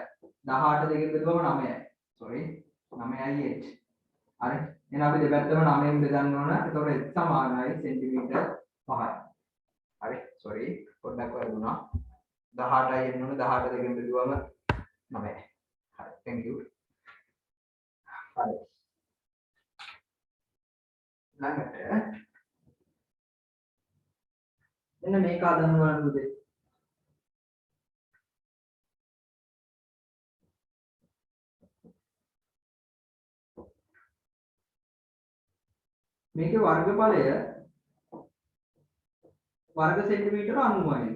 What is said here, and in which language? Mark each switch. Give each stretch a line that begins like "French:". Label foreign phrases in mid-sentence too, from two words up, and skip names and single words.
Sinhala: 18 දෙකෙන් බෙදුවම 9යි. sorry 9යි h. හරි. එහෙනම් අපි දෙපැත්තම 9ෙන් බෙදන්න ඕන. එතකොට h සමානයි සෙන්ටිමීටර් 5යි. හරි. sorry පොඩ්ඩක් වරදුනා. 18යි එන්න ඕන. 18 දෙකෙන් බෙදුවම 9යි. හරි.
English: thank you.
Sinhala: හරි. ළඟට එන්න මේක හදන්න බලන්න පුතේ. මේකේ වර්ගඵලය වර්ග සෙන්ටිමීටර් 90යි.